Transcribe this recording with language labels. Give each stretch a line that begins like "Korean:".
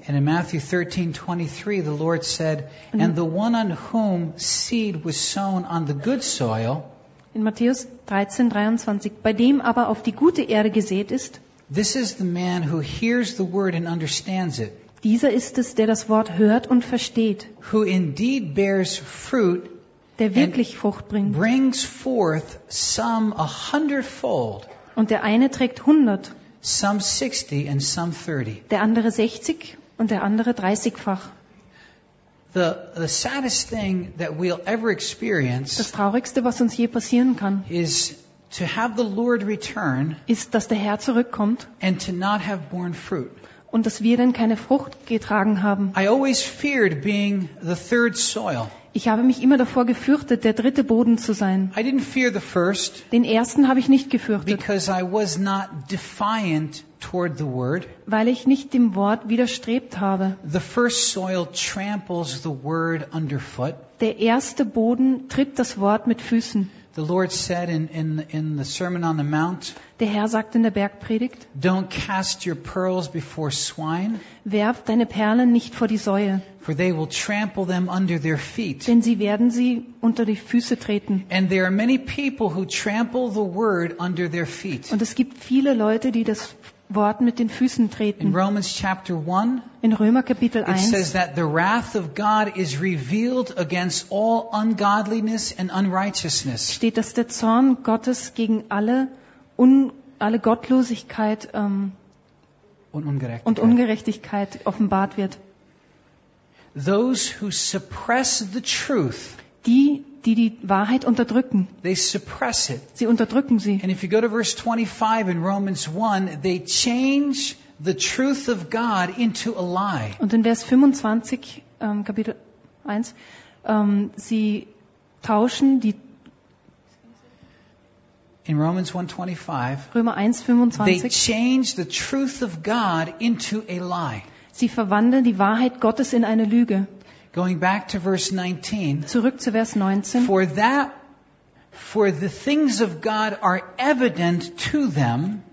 English: And in Matthew 13:23 the Lord said, and the one on whom seed was sown on the good soil,
German: in Matthäus 13:23 bei dem aber auf die gute Erde gesät ist,
English: this is the man who hears the word and understands it.
German: Dieser ist es, der das Wort hört und versteht.
English: Who indeed bears fruit,
German: der wirklich Frucht bringt.
English: Brings forth some a hundredfold.
German: Und der eine trägt 100.
English: Some 60 and some 30.
German: Der andere 60 und der andere 30-fach.
English: The saddest thing that we'll ever experience,
German: das Traurigste, was uns je passieren kann,
English: is to have the Lord return,
German: ist, dass der Herr zurückkommt,
English: and to not have borne fruit.
German: Und dass wir dann keine Frucht getragen haben.
English: I always feared being the third soil.
German: Ich habe mich immer davor gefürchtet, der dritte Boden zu sein.
English: I didn't fear the first,
German: den ersten habe ich nicht gefürchtet,
English: because I was not defiant toward the word.
German: Weil ich nicht dem Wort widerstrebt habe.
English: The first soil tramples the word underfoot.
German: Der erste Boden tritt das Wort mit Füßen.
English: The Lord said in the Sermon on the Mount,
German: der Herr sagt in der Bergpredigt,
English: don't cast your pearls before swine,
German: werf deine Perlen nicht vor die Säue,
English: for they will trample them under their feet,
German: denn sie werden sie unter die Füße treten.
English: And there are many people who trample the word under their feet.
German: Und es gibt viele Leute, die das Wort mit den Füßen treten.
English: In Romans chapter 1,
German: in Römer Kapitel 1,
English: it says that the wrath of God is revealed against all ungodliness and unrighteousness.
German: Steht, dass der Zorn Gottes gegen alle Gottlosigkeit und Ungerechtigkeit offenbart wird.
English: Those who suppress the truth,
German: die Wahrheit unterdrücken.
English: They suppress it.
German: Sie unterdrücken sie.
English: And if you go to verse 25 in Romans 1, they change the truth of God into a lie.
German: Und in Vers 25, Kapitel 1, sie tauschen die
English: in Romans 1:25,
German: Römer 1:25,
English: they change the truth of God into a lie.
German: Sie verwandeln die Wahrheit Gottes in eine Lüge.
English: Going back to verse 19.
German: Zurück zu Vers 19.
English: For the things of God are evident to them.